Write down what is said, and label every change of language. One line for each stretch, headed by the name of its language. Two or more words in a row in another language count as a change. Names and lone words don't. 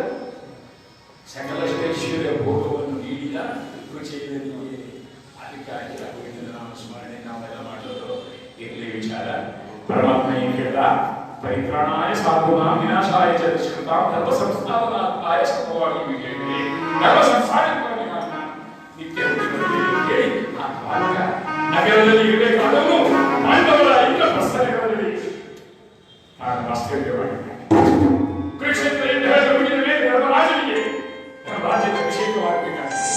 Kannada: ಸಕಲಷ್ಟೈಶ್ವರ್ಯ ಭೋಗವನ್ನು ನೀಡಿದ ಕುಚೇಲನಿಗೆ ಅದಕ್ಕಾಗಿ ಗೋವಿಂದನ ನಾಮ ಸ್ಮರಣೆ ನಾವೆಲ್ಲ ಮಾಡೋದು ಇರಲಿ ವಿಚಾರ. ಪರಮಾತ್ಮ ಏನು ಹೇಳ್ದ,
Sanskrit: ಪರಿತ್ರಾಣಾಯ ಸಾಧೂನಾಂ ವಿನಾಶಾಯ ಚ ದುಷ್ಕೃತಾಂ ಧರ್ಮ ಸಂಸ್ಥಾಪನಾರ್ಥಾಯ ಸಂಭವಾಮಿ ವಿಜಯೇ
Kannada: ಧರ್ಮ ಸಂಸ್ಥಾಪನೆ ನಿತ್ಯ ಹೇಳಿ ಆ ಭಾಗ ನಗರದಲ್ಲಿ ಇರಬೇಕಾದವನು ಪಾಂಡವರ ಇಂದ್ರಪ್ರಸ್ಥನಗರದಲ್ಲಿ ತಾನು ವಾಸ್ತವ್ಯವಾಗಿದ್ದಾನೆ. ಕುರುಕ್ಷೇತ್ರದಿಂದ ಮುಗಿದ ಮೇಲೆ ಧರ್ಮರಾಜನಿಗೆ ಧರ್ಮರಾಜನ ಅಭಿಷೇಕವಾಗಬೇಕಾಗಿದೆ.